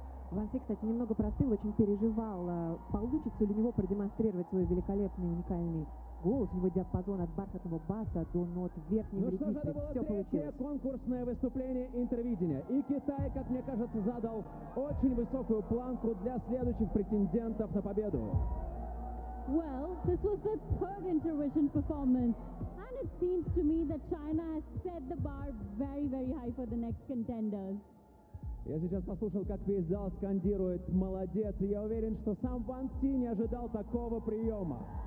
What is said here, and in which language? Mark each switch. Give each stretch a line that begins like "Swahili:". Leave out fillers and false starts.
Russian: Ван Си, кстати, немного простыл, очень переживал, получится ли у него продемонстрировать свой великолепный, уникальный голос, его диапазон от бархатного баса до нот верхнего регистра. Все получилось. Третье конкурсное выступление Интервидения. И Китай, как мне кажется, задал очень высокую планку для следующих претендентов на победу.
English: Well, this was the third Intervision performance. It seems to me that China has set the bar very, very high for the next contenders.
Russian: Я сейчас послушал, как весь зал скандирует «Молодец!», и я уверен, что сам Ван Си не ожидал такого приема.